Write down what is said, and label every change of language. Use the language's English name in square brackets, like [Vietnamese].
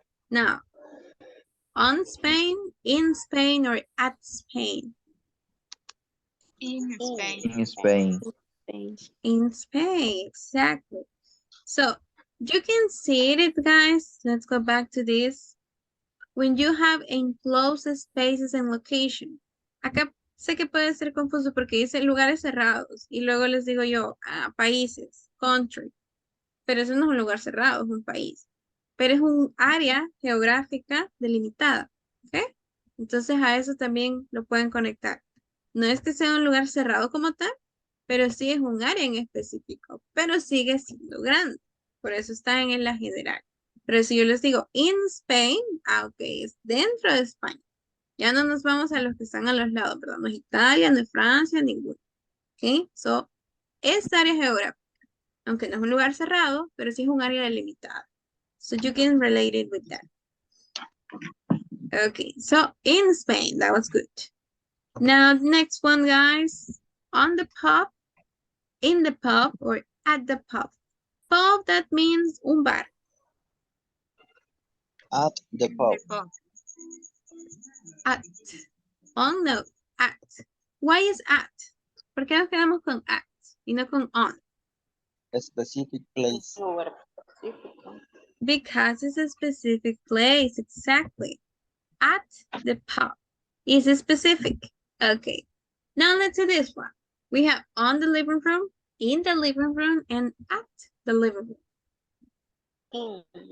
[English] Now, on Spain, in Spain, or at Spain? In Spain. In Spain. In Spain, exactly. So you can see it, guys. Let's go back to this. When you have enclosed spaces and location. [Spanish] Acá sé que puede ser confuso porque dice lugares cerrados y luego les digo yo, países, country. Pero eso no es un lugar cerrado, es un país. Pero es un área geográfica delimitada. ¿Ok? Entonces a eso también lo pueden conectar. No es que sea un lugar cerrado como tal, pero sí es un área en específico, pero sigue siendo grande. Por eso está en la general. Pero si yo les digo in Spain, ok, es dentro de España. Ya no nos vamos a los que están a los lados, ¿verdad? No es Italia, no es Francia, ninguno. Ok, so, es área geográfica. Aunque no es un lugar cerrado, pero sí es un área delimitada. [English] So you can relate it with that. Okay, so in Spain, that was good. Now, next one, guys. On the pub, in the pub, or at the pub. Pub, that means un bar. At the pub. At. On, no, at. Why is at? [Spanish] ¿Por qué nos quedamos con at y no con on? [English] A specific place. Because it's a specific place, exactly. At the pub is specific. Okay, now let's do this one. We have on the living room, in the living room, and at the living room.